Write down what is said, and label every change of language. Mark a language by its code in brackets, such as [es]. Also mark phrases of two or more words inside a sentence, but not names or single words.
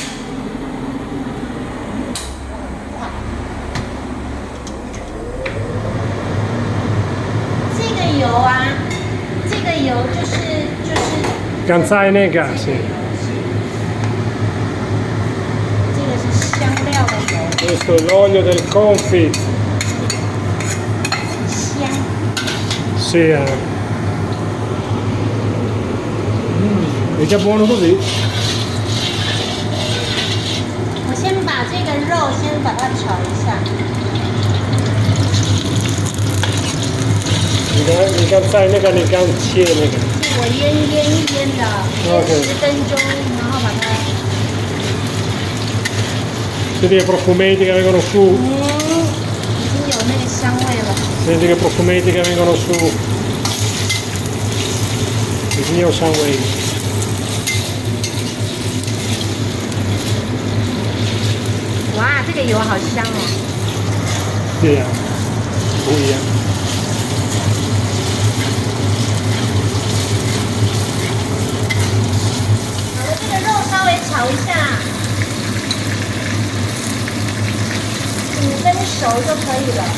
[zh] 这个油啊，这个油就是刚才那个是。这个是香料的油。 [it] Questo è l'olio del confit. [zh] 香。 [it] Sì. È già buono così? [zh] 我先把这个肉先把它炒一下。你刚才那个你刚切那个。我腌的10分钟，然后把它。 [it] Senti che profumeti che vengono su. [zh] 已经有那个香味了。 [it] Senti che profumeti che vengono su. Il mio sangue. [zh] 哇，这个油好香哦。对呀，不一样。好了，这个肉稍微炒一下，5分熟就可以了。